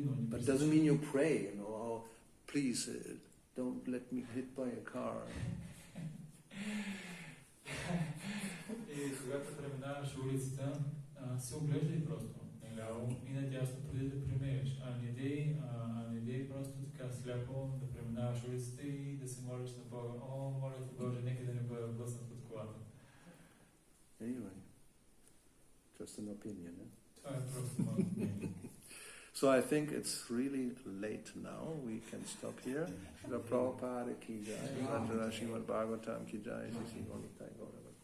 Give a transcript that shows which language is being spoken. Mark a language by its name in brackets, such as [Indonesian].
[English] But it doesn't mean you pray, oh, please don't let me hit by a car. [Bulgarian] И когато преминаваш улицата, се оглеждай просто наляво и надясно преди да преминеш, не дей просто така сляпо да преминаваш улицата и да се молиш на Бога: о, моля ти Боже, нека да не бъда блъснат от колата. [English] Anyway, just an opinion. [Bulgarian] Това е просто моето мнение. [English] So I think it's really late now. We can stop here. Srila Prabhupada ki jai, Srimad Bhagavatam ki jai, Sri Gauravani.